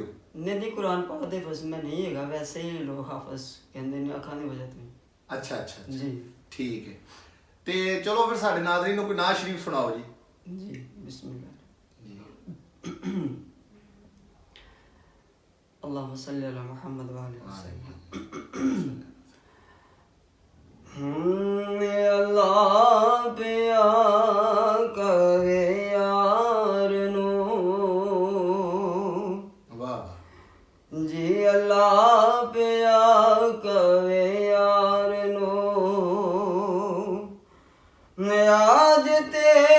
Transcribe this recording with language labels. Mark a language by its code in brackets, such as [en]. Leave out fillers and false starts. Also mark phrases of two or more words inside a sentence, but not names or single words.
[pa] ਨਹੀਂ, ਕੁਰਾਨ ਪਾਕ ਦੇ ਹਾਫਿਜ਼ ਮੈਂ ਨਹੀਂ ਹੈਗਾ, ਵੈਸੇ ਹੀ ਲੋਕ ਹਾਫਿਜ਼ ਕਹਿੰਦੇ ਨੇ ਅੱਖਾਂ ਦੀ ਵਜ੍ਹਾ ਤੋਂ। ਅੱਛਾ ਅੱਛਾ ਜੀ ਠੀਕ ਹੈ। ਤੇ ਚਲੋ ਫਿਰ ਸਾਡੇ ਨਾਜ਼ਰੀਨ ਨੂੰ ਕੋਈ ਨਾਜ਼ ਸ਼ਰੀਫ ਸੁਣਾਓ ਜੀ। ਜੀ ਬਿਸਮਿਲ੍ਲਾਹ। [ar] اللهم صل على محمد و آله وسلم. [pa] ਅੱਲਾਹ ਪਿਆ ਕਵੇ ਯਾਰ ਨੂੰ। वाह ਜੀ ਅੱਲਾਹ ਪਿਆ ਕਵੇ ਯਾਰ ਨੂੰ। ਅੱਜ ਤੇ